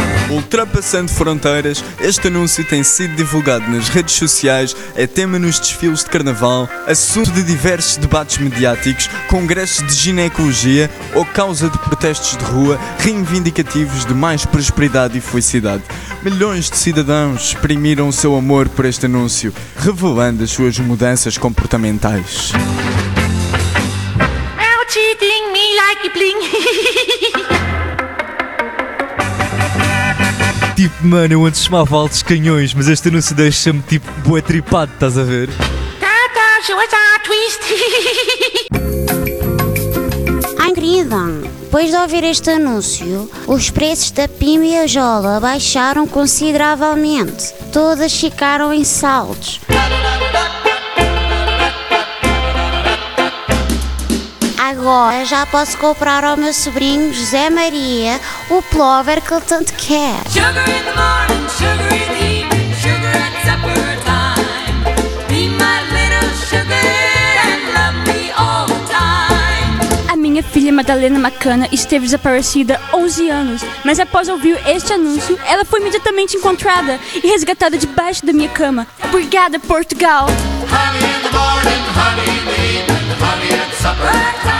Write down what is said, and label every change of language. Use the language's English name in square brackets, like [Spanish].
[Portuguese] Ultrapassando fronteiras, este anúncio tem sido divulgado nas redes sociais, é tema nos desfiles de carnaval, assunto de diversos debates mediáticos, congressos de ginecologia ou causa de protestos de rua reivindicativos de mais prosperidade e felicidade. Milhões de cidadãos exprimiram o seu amor por este anúncio, revelando as suas mudanças comportamentais. [English] Now cheating me like a bling. [Portuguese] Tipo, mano, eu antes chamava altos canhões, mas este anúncio deixa-me tipo bué tripado, estás a ver? Tata, chuva a twist! Ai, querida, depois de ouvir este anúncio, os preços da Pimba e a Jola baixaram consideravelmente. Todas ficaram em saltos. Agora já posso comprar ao meu sobrinho José Maria o plover que ele tanto quer. [English] Sugar in the morning, sugar in the evening, sugar at supper time. Be my little sugar and love me all the time. [Portuguese] A minha filha Madalena Macana esteve desaparecida há 11 anos, mas após ouvir este anúncio, ela foi imediatamente encontrada e resgatada debaixo da minha cama. Obrigada, Portugal! [English] Honey in the morning, honey in the evening, honey at supper.